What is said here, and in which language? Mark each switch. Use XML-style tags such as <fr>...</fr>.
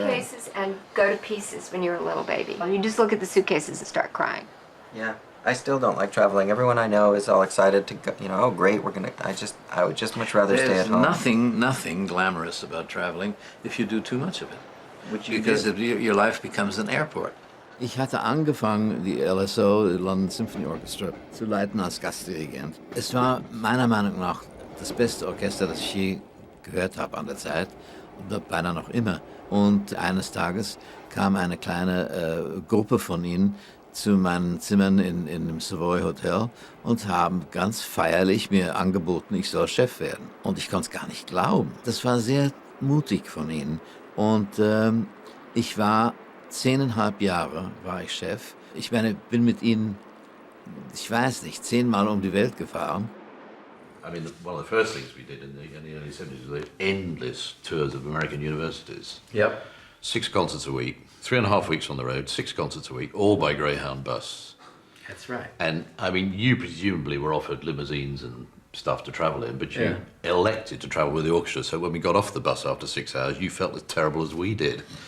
<en>You used to see suitcases and go to pieces when you were a little baby. You just look at the suitcases and start crying. Yeah. I still don't like traveling. Everyone I know is all excited to go, you know, oh great, we're gonna, I would just much rather stay at home. There's nothing glamorous about traveling if you do too much of it. Because your life becomes an airport.</en> <de>Ich hatte angefangen, die LSO, die London Symphony Orchestra, zu leiten als Gastdirigent. Es war meiner Meinung nach das beste Orchester, das ich je gehört habe an der Zeit, und beinahe noch immer. Und eines Tages kam eine kleine Gruppe von ihnen zu meinen Zimmern in dem Savoy Hotel und haben ganz feierlich mir angeboten, ich soll Chef werden. Und ich konnte es gar nicht glauben. Das war sehr mutig von ihnen. Und ich war 10,5 Jahre war ich Chef. Ich meine, bin mit ihnen, ich weiß nicht, 10-mal um die Welt gefahren.</de> <en>I mean, one of the first things we did in the early 70s was endless tours of American universities. Yep. 6 concerts a week, 3.5 weeks on the road, 6 concerts a week, all by Greyhound bus. That's right. And, I mean, you presumably were offered limousines and stuff to travel in, but you elected to travel with the orchestra, so when we got off the bus after 6 hours, you felt as terrible as we did.</en>